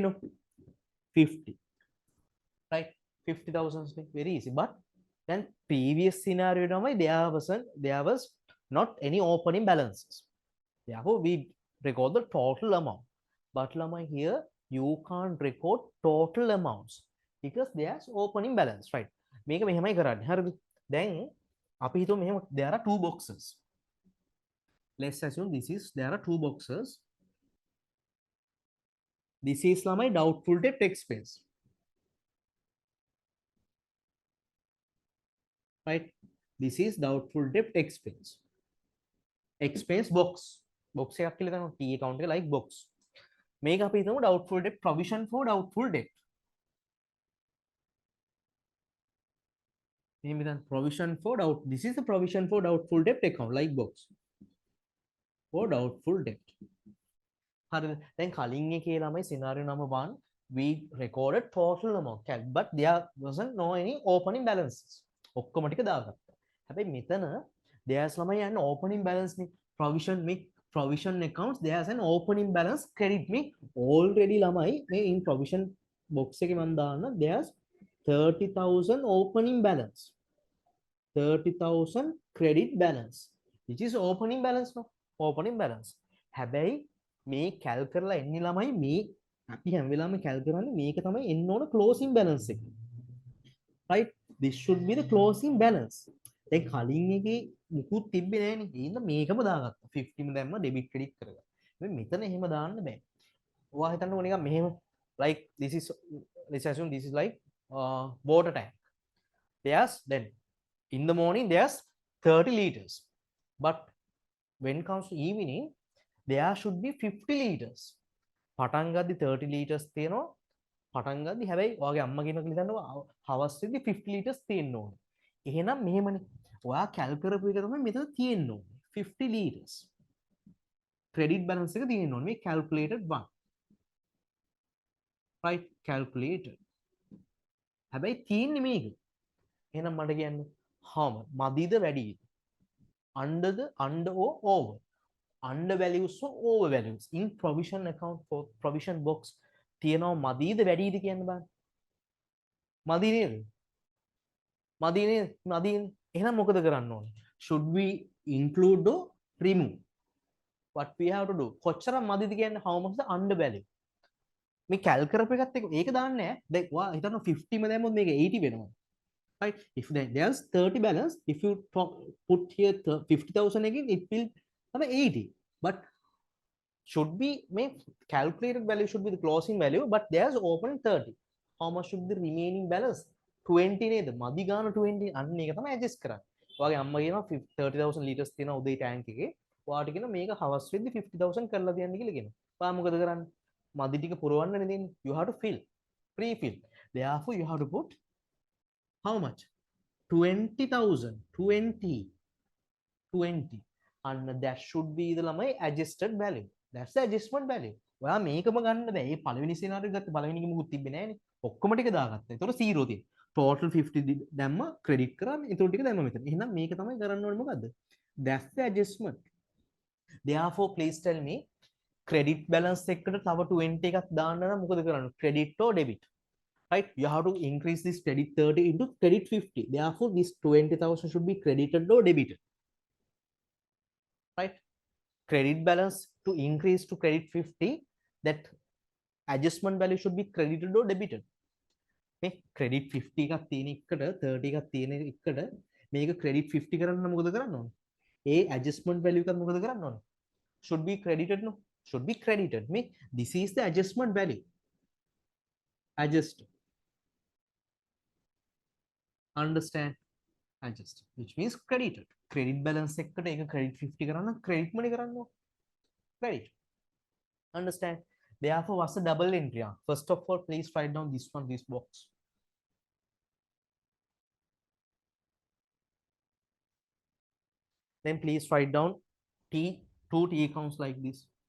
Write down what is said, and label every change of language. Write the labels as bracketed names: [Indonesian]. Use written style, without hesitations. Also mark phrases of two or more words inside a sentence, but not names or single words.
[English] no 50 right 50,000 very easy but then previous scenario there was not any opening balances therefore we record the total amount but lamai here you can't record total amounts because there's opening balance right [Sinhala] මේක මෙහෙමයි කරන්නේ හරිද දැන් අපි හිතුව මෙහෙම [English] there are two boxes let's assume there are two boxes this is lamai doubtful debt expense right this is doubtful debt expense box [Sinhala] එකක් කියලා ගන්නවා [English] T account එක like box [Sinhala] මේක අපි හිතමු [English] doubtful debt provision for doubtful debt provision for doubt this is the provision for doubtful debt account like box for doubtful debt [Sinhala] හරිද දැන් කලින් එකේ ළමයි [English] scenario number 1 we recorded total amount but there wasn't no any opening balances [Sinhala] ඔක්කොම ටික දාගත්තා හැබැයි මෙතන [English] there's [Sinhala] ළමයි යන [English] opening balance නේ provision accounts there's an opening balance credit me already [Sinhala] ළමයි මේ [English] in provision box [Sinhala] එකේ මම දාන්න [English] there's 30,000 opening balance 30,000 credit balance which is opening balance no opening balance [Sinhala] හැබැයි මේ කැල් කරලා එන්නේ ළමයි මේ අපි හැම වෙලාවෙම කැල් කරන්නේ මේක තමයි එන්න ඕන [English] closing balance [Sinhala] එක [English] right this should be the closing balance [Sinhala] දැන් කලින් එකේ මුකුත් තිබ්බේ නැහැ නේ එහෙනම් මේකම දාගත්තා 50 ම දැම්ම [English] debit credit [Sinhala] කරගත්තා මේ මෙතන එහෙම දාන්න බෑ ඔයා හිතන්නකෝ නිකන් මෙහෙම [English] like let's assume this is like water tank there's then in the morning there's 30 liters but when comes to evening there should be 50 liters [Sinhala] පටන් ගද්දි 30 liters තියෙනවා පටන් ගද්දි හැබැයි ඔයාගේ අම්මා කියනවා කියලා හිතන්නකෝ හවස් වෙද්දි 50 liters තියෙන්න ඕනේ එහෙනම් මෙහෙමනේ. ඔයා කැල්ක් කරපු එක තමයි මෙතන තියෙන්න ඕනේ. 50 liters. [English] credit balance [Sinhala] එක තියෙන්න ඕනේ. [English] මේ calculated one. right calculated. [Sinhala] හැබැයි තියෙන්නේ මේක. එහෙනම් මට කියන්න [English] how much [Sinhala] මදිද වැඩිද? [English] under or over? Under values or over values in provision account for provision box [Sinhala] තියෙනවා මදිද වැඩිද කියන්න බලන්න. මදි නේද? මදි නේද? මදි. එහෙනම් මොකද කරන්න ඕනේ? [English] should we include or remove? what we have to do? [Sinhala] කොච්චර මදිද කියන්නේ [English] how much the under value? [Sinhala] මේ calc කරපු එකත් එක්ක ඒක දාන්නේ නැහැ. දැන් ඔයා හිතන්න 50 ම දැම්මොත් මේක 80 වෙනවා. [English] right? If there's 30 balance, if you put here 50,000 again, it will have 80. But should be make calculated value should be the closing value, but there's open 30. How much should be the remaining balance? [Sinhala] 20 නේද? මදි ගාන 20. අන්න ඒක තමයි adjust කරන්නේ. ඔයාගේ අම්මා කියනවා 30,000 liters තියෙන උදේ ටැංක් එකේ. ඔයාට කියනවා මේක හවස් වෙද්දි 50,000 කරලා තියන්න කියලා කියනවා. ඔයා මොකද කරන්නේ? මදි ටික පුරවන්න නෙදෙන්නේ. [English] You have to fill. Pre-fill. Therefore you have to put how much? 20,000. 20. And that should be the lamai adjusted value. That's the adjustment value. [Sinhala] ඔයා මේකම ගන්න බෑ. මේ පළවෙනි සිනාරියෝ ගත්ත පළවෙනි එක මුකුත් තිබ්බේ නෑනේ. ඔක්කොම ටික දාගත්තා. ඒතකොට 0 තියෙන. total 50 දැම්ම ක්‍රෙඩිට් කරා. ඒතකොට ටික දැම්ම මෙතන. එහෙනම් මේක තමයි කරන්න ඕනේ මොකද්ද? [English] That's the adjustment. Therefore please tell me credit balance [Sinhala] එකකට තව 20 එකක් දාන්න නම් මොකද කරන්නේ? [English] credit or debit? Right? You have to increase this credit 30 into credit 50. Therefore this 20,000 should be credited or debited. Right? Credit balance to increase to credit 50, that adjustment value should be credited or debited. [Sinhala] මේ credit 50 එකක් තියෙන එකට 30 එකක් තියෙන එකට මේක credit 50 කරන්න මොකද කරන්න ඕනේ? ඒ adjustment value එකත් මොකද කරන්න ඕනේ? [English] Should be credited, no? Should be credited. මේ this is the adjustment value. Adjust. Understand? Adjust, which means credited. [Sinhala] Credit balance එකට ඒක credit 50 කරන්න [English] credit money [Sinhala] කරන්න ඕනේ. [English] Credit. Understand? Therefore, what's the double entry? First of all, please write down this one, this box. Then please write down two T accounts like this.